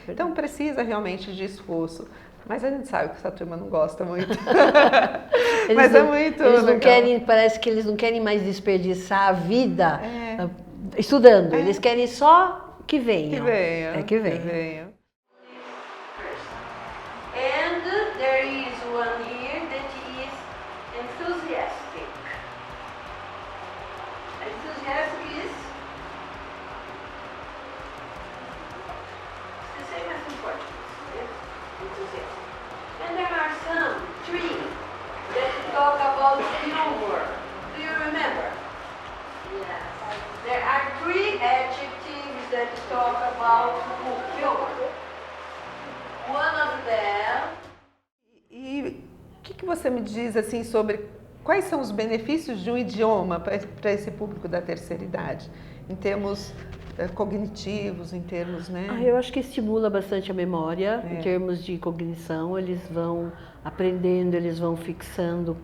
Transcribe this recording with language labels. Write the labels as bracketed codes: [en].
[pt] Então precisa realmente de esforço. Mas a gente sabe que essa turma não gosta muito. Mas é muito legal. Parece que eles não querem mais desperdiçar a vida estudando. Eles querem só que venham. Que venham. [en] And there is one here that is enthusiastic. Enthusiastic is the same as in Portuguese. Enthusiastic. And there are some three that talk about humor. Do you remember? Yes. There are three adjectives that talk about humor. One of them. [pt] E o que você me diz assim sobre quais são os benefícios de um idioma para esse público da terceira idade, em termos cognitivos, em termos, né? Eu acho que estimula bastante a memória, em termos de cognição, eles vão aprendendo, eles vão fixando.